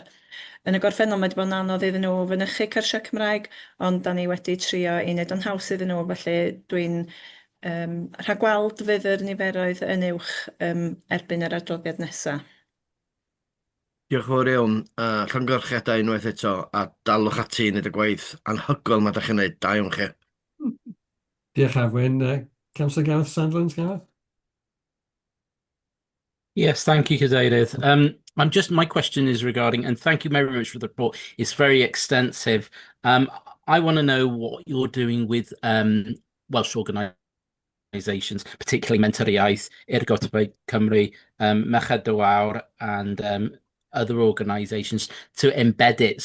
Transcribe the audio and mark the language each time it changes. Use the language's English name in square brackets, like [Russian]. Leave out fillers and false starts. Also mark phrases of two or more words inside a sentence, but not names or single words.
[Welsh] Yn y gorffennol mae wedi bod yn anodd iddyn nhw fynychu cyrsiau Cymraeg, ond da ni wedi trio i wneud o'n haws iddyn nhw, felly dwi'n rhagweld fydd yr niferoedd yn uwch erbyn yr adroddiad nesaf. Diolch yn fawr iawn, a llongyfarchiadau unwaith eto, a dalwch ati i wneud y gwaith anhygoel mae ydych chi'n gwneud. Da iawn chi. Diolch Afwyn. [English] Councillor Gareth Sandlands, Gareth? Yes, thank you, Cadeirydd. My question is regarding, and thank you very much for the report. It's very extensive. I want to know what you're doing with Welsh organisations, particularly Mentoriaeth, Ergotebau Cymru, Merched y Wawr, and other organisations to embed it.